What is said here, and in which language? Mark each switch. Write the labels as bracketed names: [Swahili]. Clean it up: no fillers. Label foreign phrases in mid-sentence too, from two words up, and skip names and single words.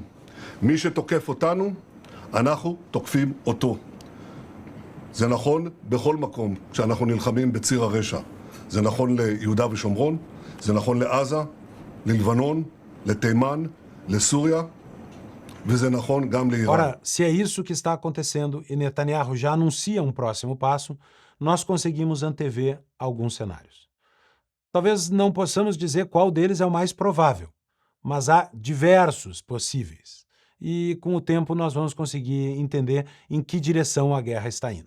[Hebrew] מי שתוקף אותנו, אנחנו תוקפים אותו. זה נכון בכל מקום כשאנחנו נלחמים בציר הרשע. זה נכון ליהודה ושומרון, זה נכון לעזה, ללבנון, לתימן, לסוריה, וזה נכון גם לאיראן. [Portuguese] Ora, se é isso que está acontecendo e Netanyahu já anuncia um próximo passo, nós conseguimos antever alguns cenários. Talvez não possamos dizer qual deles é o mais provável, mas há diversos possíveis. E com o tempo nós vamos conseguir entender em que direção a guerra está indo.